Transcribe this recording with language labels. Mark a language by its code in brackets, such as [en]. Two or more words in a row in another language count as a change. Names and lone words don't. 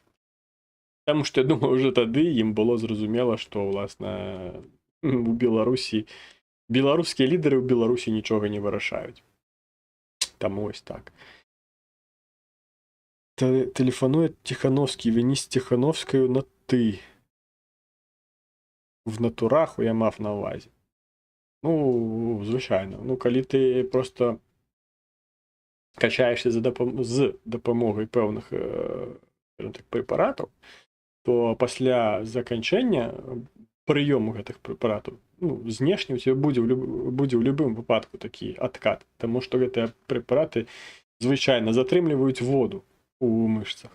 [be] Таму што, я думаю, уже тады ім было зразумела, што, ўласна, у Беларусі беларускія лідары ў Беларусі нічога не вырашаюць. Таму вось так. Тэлефануе Тихановскі, віні з Тихановскаю на ты. [uk] В натурах я мав на увазі. Ну, [be] звычайно. Ну, калі ты просто качаешся з дапамогай пэўных прэпаратаў, то пасля заканчэння прыёму гэтых прэпаратаў, знешне у цябе будзе ў любым выпадку такі адкат, таму што гэтыя прэпараты звычайна затрымліваюць воду у мышцах.